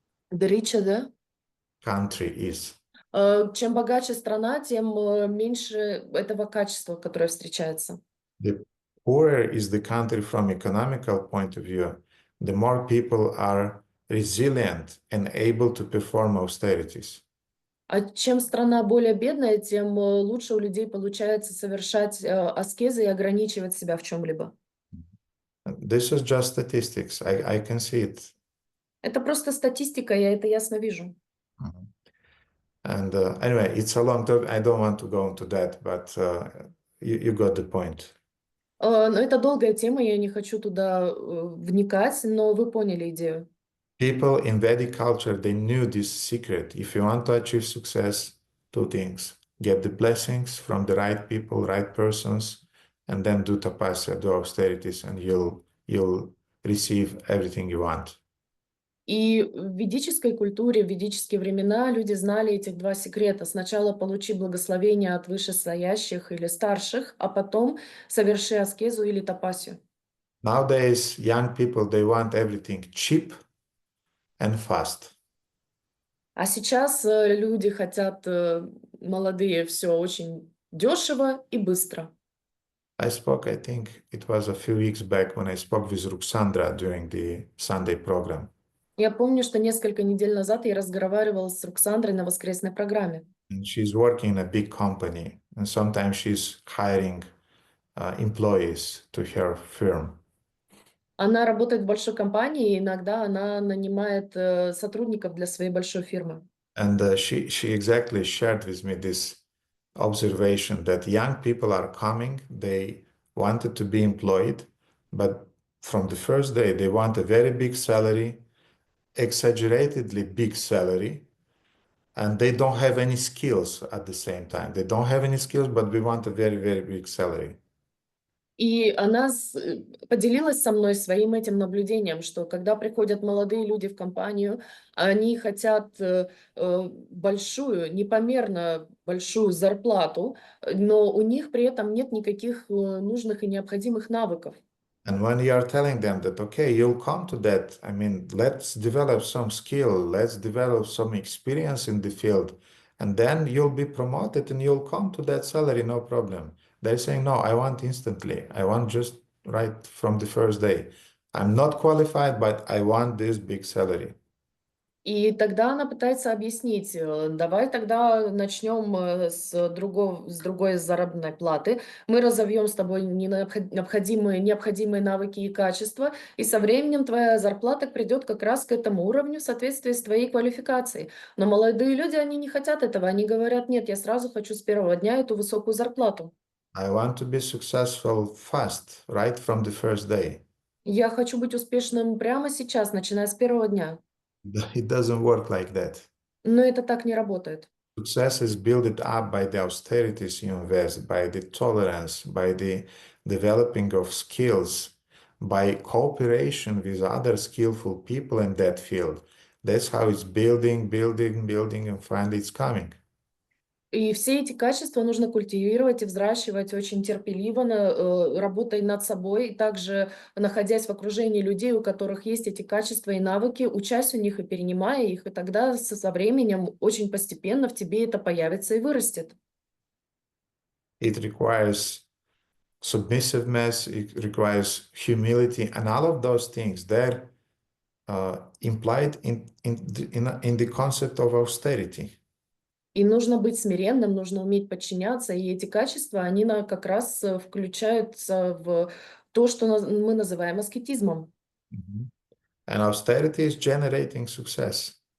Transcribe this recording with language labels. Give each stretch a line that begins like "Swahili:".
English: The richer the Country is.
Russian: Чем богаче страна, тем меньше этого качества, которое встречается.
English: The poorer is the country from economical point of view, the more people are resilient and able to perform austerities.
Russian: А чем страна более бедная, тем лучше у людей получается совершать аскезы и ограничивать себя в чем-либо.
English: This is just statistics. I can see it.
Russian: Это просто статистика, я это ясно вижу.
English: And anyway, it's a long talk. I don't want to go into that, but you got the point.
Russian: Но это долгая тема, я не хочу туда вникать, но вы поняли идею.
English: People in Vedic culture, they knew this secret. If you want to achieve success, two things. get the blessings from the right people, right persons, and then do tapasya, do austerities, and you'll receive everything you want.
Russian: И в ведической культуре, в ведические времена люди знали этих два секрета. Сначала получи благословение от вышестоящих или старших, а потом соверши аскезу или тапасию.
English: Nowadays, young people, they want everything cheap and fast.
Russian: А сейчас люди хотят, молодые, все очень дешево и быстро.
English: I think it was a few weeks back when I spoke with Ruxandra during the Sunday program.
Russian: Я помню, что несколько недель назад я разговаривала с Роксандрой на воскресной программе.
English: And she's working in a big company, and sometimes she's hiring employees to her firm.
Russian: Она работает в большой компании, и иногда она нанимает сотрудников для своей большой фирмы.
English: And she exactly shared with me this observation that young people are coming, they wanted to be employed, but from the first day they want a very big salary, exaggeratedly big salary, and they don't have any skills at the same time. They don't have any skills, but we want a very, very big salary.
Russian: И она поделилась со мной своим этим наблюдением, что когда приходят молодые люди в компанию, они хотят большую, непомерно большую зарплату, но у них при этом нет никаких нужных и необходимых навыков.
English: And when you are telling them that, okay, you'll come to that, I mean, let's develop some skill, let's develop some experience in the field, and then you'll be promoted and you'll come to that salary, no problem. They're saying, no, I want instantly. I want just right from the first day. I'm not qualified, but I want this big salary.
Russian: И тогда она пытается объяснить, давай тогда начнем с другой заработной платы, мы разовьем с тобой необходимые навыки и качества, и со временем твоя зарплата придет как раз к этому уровню в соответствии с твоей квалификацией. Но молодые люди, они не хотят этого, они говорят, нет, я сразу хочу с первого дня эту высокую зарплату.
English: I want to be successful fast, right from the first day.
Russian: Я хочу быть успешным прямо сейчас, начиная с первого дня.
English: It doesn't work like that.
Russian: Но это так не работает.
English: Success is built up by the austerities you invest, by the tolerance, by the developing of skills, by cooperation with other skillful people in that field. That's how it's building, and finally it's coming.
Russian: И все эти качества нужно культивировать и взращивать очень терпеливо, работая над собой, и также находясь в окружении людей, у которых есть эти качества и навыки, учась у них и перенимая их, и тогда со временем очень постепенно в тебе это появится и вырастет.
English: It requires submissiveness, it requires humility, and all of those things, they're implied in the concept of austerity.
Russian: И нужно быть смиренным, нужно уметь подчиняться, и эти качества, они как раз включаются в то, что мы называем аскетизмом.
English: And austerity is generating success.